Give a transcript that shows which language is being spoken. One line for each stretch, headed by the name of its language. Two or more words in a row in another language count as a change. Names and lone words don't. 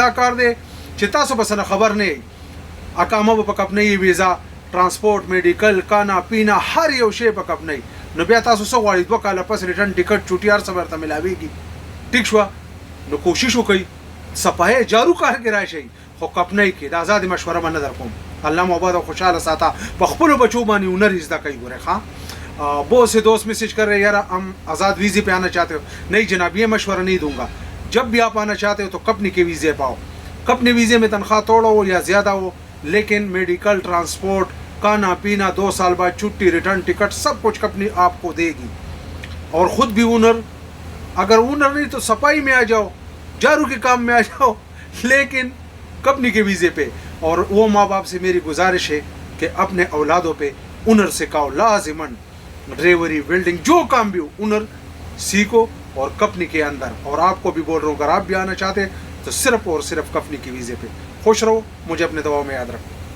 Pashto: دا کار دی چې تاسو بس نه خبر نه اقامه په کپنې ویزا ترانسپورت میډیکل
Urdu: کانا پینا
Pashto: هر یو شی په کپنې نو بیا تاسو څو غواړئ 2 کاله پس
English: ریټرن ټیکټ
Pashto: چوټي هر څه ورته ملاويږي ټیک شو نو کوشش وکړئ صفای جارو کار کې راشي خو کپنې کې د آزاد مشوره باندې در کوم الله مبارک او خوشاله ساته په خپل بچو باندې هنر زده کوي ګوره ها
Urdu: بہت سے دوست میسج کر رہے ہیں یار ہم آزاد ویزے پے آنا چاہتے ہو نہیں جناب یہ مشورہ نہیں دوں گا جب بھی آپ آنا چاہتے ہو تو کمپنی کے ویزے پاؤ کمپنی ویزے میں تنخواہ تھوڑا ہو یا زیادہ ہو لیکن
English: medical transport
Urdu: کھانا پینا 2 سال بعد چھٹی
English: return ticket
Urdu: سب کچھ کمپنی آپ کو دے گی اور خود بھی ہنر اگر ہنر نہیں تو صفائی میں آ جاؤ جھاڑو کے کام میں آ جاؤ لیکن کمپنی کے ویزے پے اور وہ ماں باپ سے میری گزارش ہے کہ اپنے اولادوں پے ہنر سکھاؤ لازماً ڈرائیوری ویلڈنگ جو کام بھی ہو ہنر سیکھو اور کمپنی کے اندر اور آپ کو بھی بول رہا ہوں اگر آپ بھی آنا چاہتے ہیں تو صرف اور صرف کمپنی کی ویزے پے خوش رہو مجھے اپنے دباؤ میں یاد رکھو.